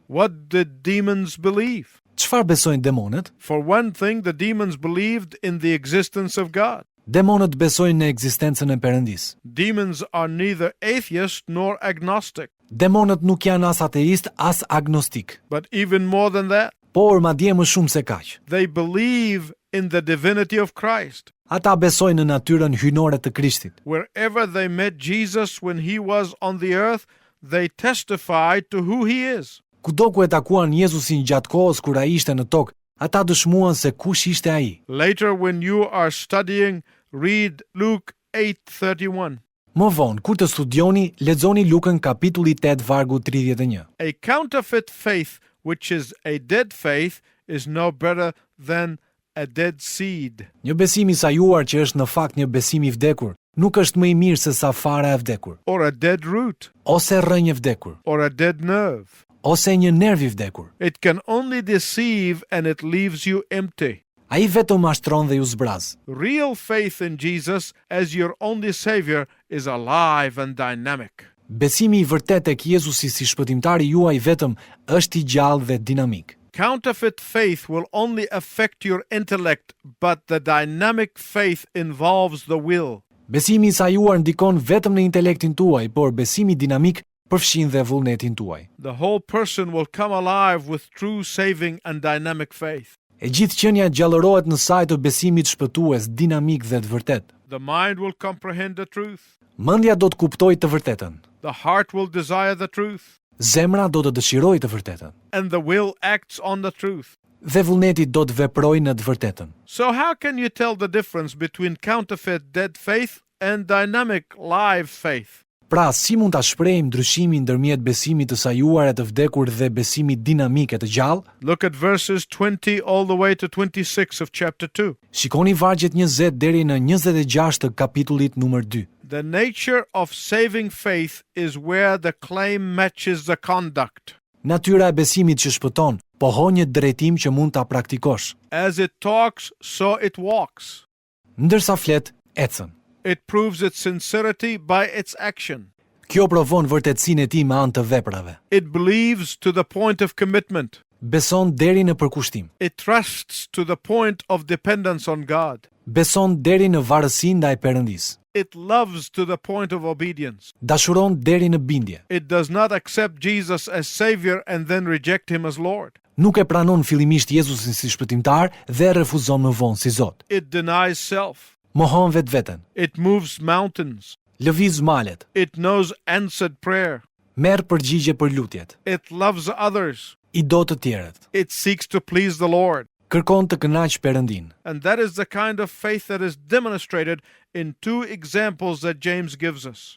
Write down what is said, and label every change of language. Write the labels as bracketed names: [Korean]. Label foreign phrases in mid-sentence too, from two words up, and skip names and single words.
[English] What did demons believe? [Albanian] Çfarë besojnë demonët? [English] For one thing, the demons believed in the existence of God. [Albanian] Demonët besojnë në ekzistencën e Perëndisë. [English] Demons are neither atheist nor agnostic. [Albanian] Demonët nuk janë as ateist as agnostik, [English] But even more than that, [Albanian] por madje më shumë se kaq. [English] they believe in the divinity of Christ. [Albanian] Ata besojnë në natyrën hyjnore të Krishtit. [English] Wherever they met Jesus when he was on the earth, they testified to who he is. [Albanian] Kudo ku e takuan Jezusin gjatë kohës kur ai ishte në tokë, ata dëshmuan se kush ishte ai. [English] Later, when you are studying, read Luke 8:31. [Albanian] Më vonë, kur të studioni, lexoni Lukën kapitulli 8 vargu 31. [English] A counterfeit faith, which is a dead faith, is no better than a dead seed. [Albanian] Një besim I sajuar që është në fakt një besim I vdekur, nuk është më I mirë se sa fara e vdekur, [English] Or a dead root, [Albanian] ose rrënjë e vdekur, [English] or a dead nerve. [Albanian] ose një nerv I vdekur. [English] It can only deceive and it leaves you empty. [Albanian] Ai vetëm mashtron dhe ju zbraz. [English] Real faith in Jesus as your only Savior is alive and dynamic. [Albanian] Besimi I vërtet tek Jezusi si shpëtimtari juaj vetëm është I gjallë dhe dinamik. [English] Counterfeit faith will only affect your intellect, but the dynamic faith involves the will. [Albanian] Besimi I sajuar ndikon vetëm në intelektin tuaj, por besimi dinamik përfshin dhe vullnetin tuaj. [English] The whole person will come alive with true saving and dynamic faith. [Albanian] E gjithë qenia gjallërohet në saj të besimit shpëtues, dinamik dhe të vërtet. [English] The mind will comprehend the truth. [Albanian] Mendja do të kuptojë të vërtetën. [English] The heart will desire the truth. [Albanian] Zemra do të dëshirojë të vërtetën. [English] And the will acts on the truth. [Albanian] Dhe vullneti do të veprojë në të vërtetën. [English] So how can you tell the difference between counterfeit dead faith and dynamic live faith? [Albanian] Pra, si mund ta shprehim ndryshimin ndërmjet besimit të sajuar e të vdekur dhe besimit dinamik e të gjallë? [English] Look at verses 20 all the way to 26 of chapter 2. [Albanian] Shikoni vargjet 20 deri në 26 të kapitullit numër 2. [English] The nature of saving faith is where the claim matches the conduct. [Albanian] Natyra e besimit që shpëton pohon një drejtim që mund ta praktikosh. [English] As it talks, so it walks. [Albanian] Ndërsa flet, ecën. [English] It proves its sincerity by its action. [Albanian] Kjo provon vërtetësinë e tij me anë të veprave. [English] It believes to the point of commitment. [Albanian] Beson deri në përkushtim. [English] It trusts to the point of dependence on God. [Albanian] Beson deri në varësi ndaj Perëndisë. [English] It loves to the point of obedience. [Albanian] Dashuron deri në bindje. [English] It does not accept Jesus as Savior and then reject Him as Lord. [Albanian] Nuk e pranon fillimisht Jezusin si shpëtimtar dhe refuzon më vonë si Zot. [English] It denies self. [Albanian] Mohon vetveten. [English] It moves mountains. [Albanian] Lëviz malet. [English] It knows answered prayer. [Albanian] Merr përgjigje për lutjet. [English] It loves others. [Albanian] I do të tjerët. [English] It seeks to please the Lord. [Albanian] Kërkon të kënaq Perëndin. [English] And that is the kind of faith that is demonstrated in two examples that James gives us.